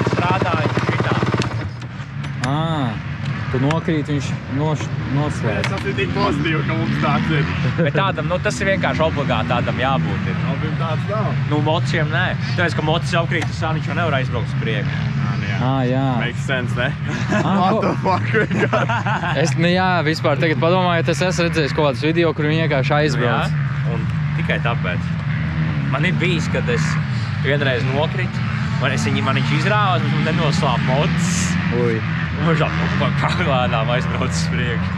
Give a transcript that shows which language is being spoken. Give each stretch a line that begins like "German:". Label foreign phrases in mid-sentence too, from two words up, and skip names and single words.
Latvian: Strādāju šitā. Tu nokrīt, viņš noslēdz. Tas ir tik pozitīvi, ka mums tāds ir. Bet tādam, tas ir vienkārši obligāti tādam jābūt. Abim tāds nav. Mociem nē. Tāpēc, ka mocis apkrīt uz sāni, viņš jau nevar aizbraukt uz priekšu. Jā.
English: Makes sense, ne? What the fuck,
Latvian: vienkārši? Jā, vispār tagad padomājiet, es esmu redzējis kaut kādus video, kur viņi vienkārši aizbrauc. Un tikai tāpēc. Man ir bijis, kad es vienreiz nokritu, man viņš izrāva, un nenoslāp mocis. Ui. Un viņš paglādām aizbrauc uz priekšu.